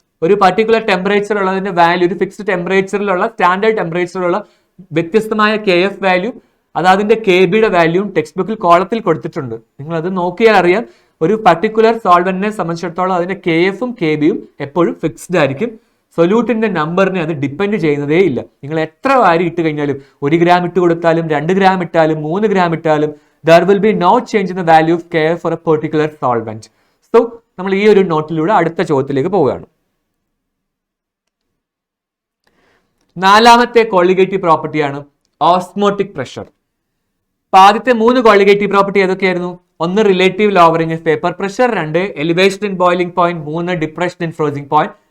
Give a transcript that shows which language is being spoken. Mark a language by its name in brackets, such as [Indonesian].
[Malayalam] ഒരു particular temperature ഉള്ളതിന്റെ value, ഒരു ഫിക്സ്ഡ് ടെമ്പറേച്ചറിലുള്ള സ്റ്റാൻഡേർഡ് ടെമ്പറേച്ചറിലുള്ള വ്യത്യസ്തമായ കെ എഫ് വാല്യൂ, അത് അതിന്റെ കെ ബിയുടെ വാല്യൂവും ടെക്സ്റ്റ് ബുക്കിൽ കോളത്തിൽ കൊടുത്തിട്ടുണ്ട്. നിങ്ങൾ അത് നോക്കിയാൽ അറിയാം, ഒരു പർട്ടിക്കുലർ സോൾവെന്റിനെ സംബന്ധിച്ചിടത്തോളം അതിന്റെ കെ എഫും കെ ബിയും എപ്പോഴും ഫിക്സ്ഡ് ആയിരിക്കും. സൊല്യൂട്ടിന്റെ നമ്പറിനെ അത് ഡിപ്പെൻഡ് ചെയ്യുന്നതേ ഇല്ല. നിങ്ങൾ എത്ര വാരി ഇട്ട് കഴിഞ്ഞാലും, 1 ഗ്രാം ഇട്ട് കൊടുത്താലും 2 ഗ്രാം ഇട്ടാലും 3 ഗ്രാം ഇട്ടാലും [English] there will be no change in the value of kf for a particular solvent. [Malayalam] So നമ്മൾ ഈ ഒരു നോട്ടിലൂടെ അടുത്ത ചോദ്യത്തിലേക്ക് പോവുകയാണ്. നാലാമത്തെ കോളിഗേറ്റീവ് പ്രോപ്പർട്ടിയാണ് ഓസ്മോട്ടിക് പ്രഷർ. ആദ്യത്തെ 3 colligative property ഏതൊക്കെയായിരുന്നു? [English] 1 relative lowering of vapour pressure, 2 elevation in boiling point, 3 depression in freezing point.